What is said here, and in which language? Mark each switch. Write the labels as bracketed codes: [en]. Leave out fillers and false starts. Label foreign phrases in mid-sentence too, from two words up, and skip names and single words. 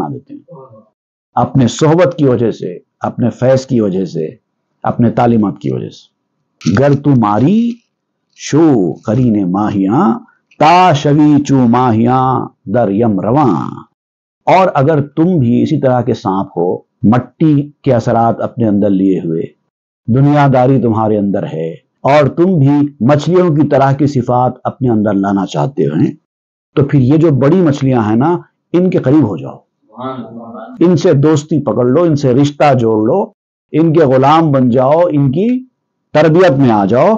[ur] دیتے ہیں، اپنے صحبت کی وجہ سے، اپنے فیض کی وجہ سے، اپنے تعلیمات کی وجہ سے۔ [fa] گر تو ماری شو قرین ماہیاں تا شوی چو ماہیاں در یم رواں، [ur] اور اگر تم بھی اسی طرح کے سانپ ہو، مٹی کے اثرات اپنے اندر لیے ہوئے، دنیا داری تمہارے اندر ہے، اور تم بھی مچھلیوں کی طرح کی صفات اپنے اندر لانا چاہتے ہیں، تو پھر یہ جو بڑی مچھلیاں ہیں نا، ان کے قریب ہو جاؤ، ان سے دوستی پکڑ لو، ان سے رشتہ جوڑ لو، ان کے غلام بن جاؤ، ان کی تربیت میں آ جاؤ۔